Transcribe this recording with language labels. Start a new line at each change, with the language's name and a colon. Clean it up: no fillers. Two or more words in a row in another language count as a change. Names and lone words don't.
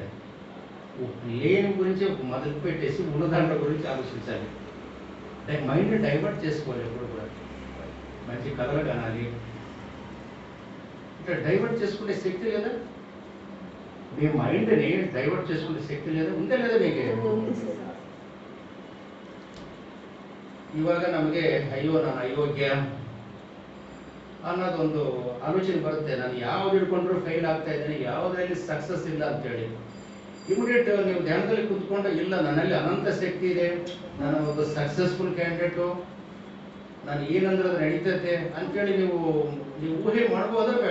Telugu: లేని గురించి మొదలు పెట్టేసి ఉన్నదాంట్లో గురించి ఆలోచించాలి.
English: mind divert
Telugu: చేసుకోవాలి. ఎప్పుడు కూడా మంచి కథలు కనాలి. ఇట్లా డైవర్ట్ చేసుకునే శక్తి లేదా? మీ మైండ్ని డైవర్ట్ చేసుకునే శక్తి లేదా? ఉందా లేదా మీకు?
Kannada: ಇವಾಗ ನಮಗೆ ಅಯ್ಯೋ ನಾನು ಅಯೋಗ್ಯ ಅನ್ನೋದೊಂದು ಆಲೋಚನೆ ಬರುತ್ತೆ. ನಾನು ಯಾವ್ದು ಹಿಡ್ಕೊಂಡ್ರು ಫೈಲ್ ಆಗ್ತಾ ಇದ್ದೀನಿ, ಯಾವುದರಲ್ಲಿ ಸಕ್ಸಸ್ ಇಲ್ಲ ಅಂತೇಳಿ ಇಮಿಡಿಯೇಟ್ ನೀವು ಧ್ಯಾನದಲ್ಲಿ ಕೂತ್ಕೊಂಡು ಇಲ್ಲ ನನ್ನಲ್ಲಿ ಅನಂತ ಶಕ್ತಿ ಇದೆ, ನಾನು ಒಬ್ಬ
English: successful candidate,
Kannada: ನಾನು ಏನಂದ್ರೆ ಅದು ನಡೀತೈತೆ ಅಂತೇಳಿ ನೀವು ಊಹೆ ಮಾಡ್ಬೋದ ಬೇಡ?